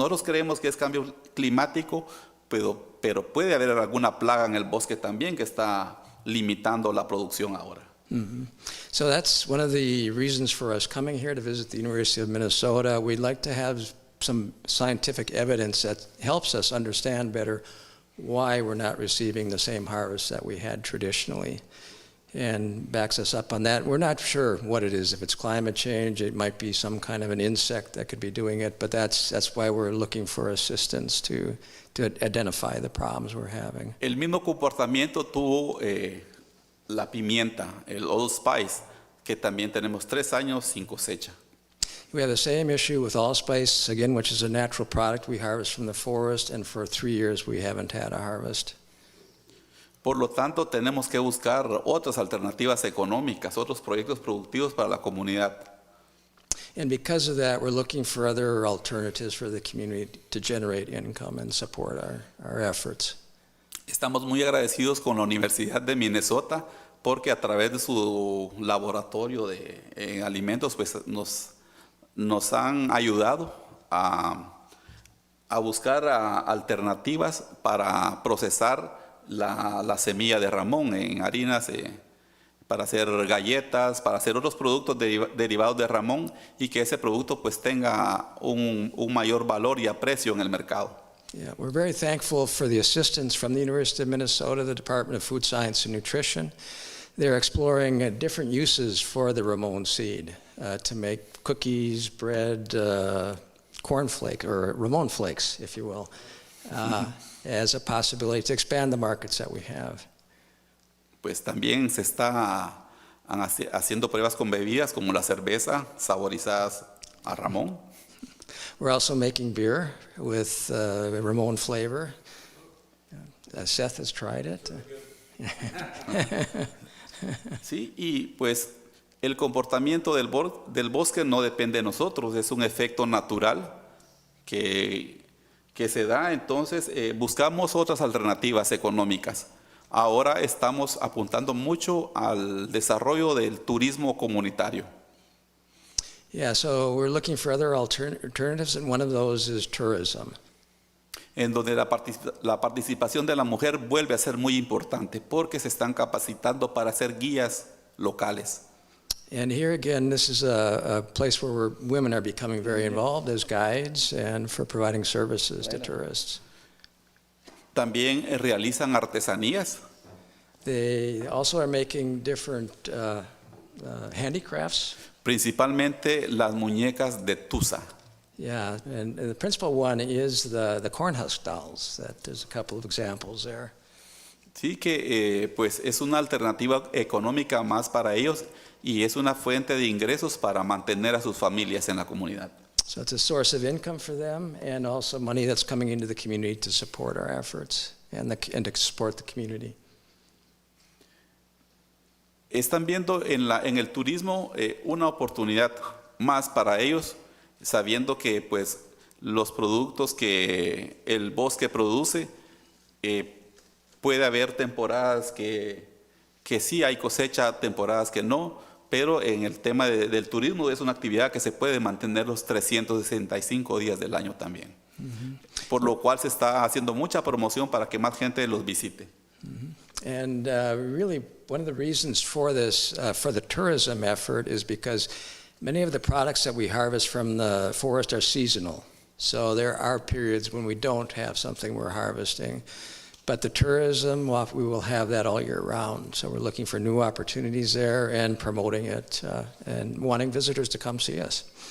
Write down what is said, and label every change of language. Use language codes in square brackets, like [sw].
[es] Nosotros creemos que es cambio climático, pero puede haber alguna plaga en el bosque también que está limitando la producción ahora. Mm-hmm. [en] So that's one of the reasons for us coming here to visit the University of Minnesota. We'd like to have some scientific evidence that helps us understand better why we're not receiving the same harvest that we had traditionally, and backs us up on that. We're not sure what it is. If it's climate change, it might be some kind of an insect that could be doing it, but that's why we're looking for assistance to identify the problems we're having. [es] El mismo comportamiento tuvo la pimienta, el allspice, que también tenemos 3 años sin cosecha. [en] We have the same issue with allspice, again, which is a natural product we harvest from the forest, and for 3 years we haven't had a harvest. [es] Por lo tanto, tenemos que buscar otras alternativas económicas, otros proyectos productivos para la comunidad. [en] And because of that, we're looking for other alternatives for the community to generate income and support our efforts. [es] Estamos muy agradecidos con la Universidad de Minnesota porque a través de su laboratorio de alimentos pues nos han ayudado a buscar alternativas para procesar la semilla de Ramón en harinas, para hacer galletas, para hacer otros productos derivados de Ramón y que ese producto pues tenga un mayor valor y aprecio en el mercado. [en] Yeah, we're very thankful for the assistance from the University of Minnesota, the Department of Food Science and Nutrition. They're exploring different uses for the Ramon seed to make cookies, bread, cornflake, or Ramon flakes, if you will, as a possibility to expand the markets that we have. [es] Pues también se está haciendo pruebas con bebidas como la cerveza, saborizadas a Ramón. [en] We're also making beer with Ramon flavor. Seth has tried it. [es] ¿sí? Y pues el comportamiento del bosque no depende de nosotros, es un efecto natural que se da. Entonces buscamos otras alternativas económicas. Ahora estamos apuntando mucho al desarrollo del turismo comunitario. [en] Yeah, so we're looking for other alternatives, and one of those is tourism. [es] En donde la participación de la mujer vuelve a ser muy importante porque se están capacitando para ser guías locales. [en] And here again, this is a place where women are becoming very involved as guides and for providing services to tourists. [es] También realizan artesanías. [en] They also are making different handicrafts. [es] Principalmente las muñecas de tusa. [en] Yeah, and the principal one is the corn husk dolls. There's a couple of examples there. [es] Sí, que pues es una alternativa económica más para ellos y es una fuente de ingresos para mantener a sus familias en la comunidad. [en] So it's a source of income for them and also money that's coming into the community to support our efforts and to support the community. [es] Están viendo en el turismo una oportunidad más para ellos, sabiendo que pues los productos que el bosque produce, puede haber temporadas que sí hay cosecha, temporadas que no, pero en el tema del turismo es una actividad que se puede mantener los 365 días del año también. Por lo cual se está haciendo mucha promoción para que más gente los visite. [en] And really, one of the reasons for this, for the tourism effort, is because many of the products that we harvest from the forest are seasonal. So there are periods when we don't have something we're harvesting. But the tourism, well, we will have that all year round. So we're looking for new opportunities there and promoting it and wanting visitors to come see us.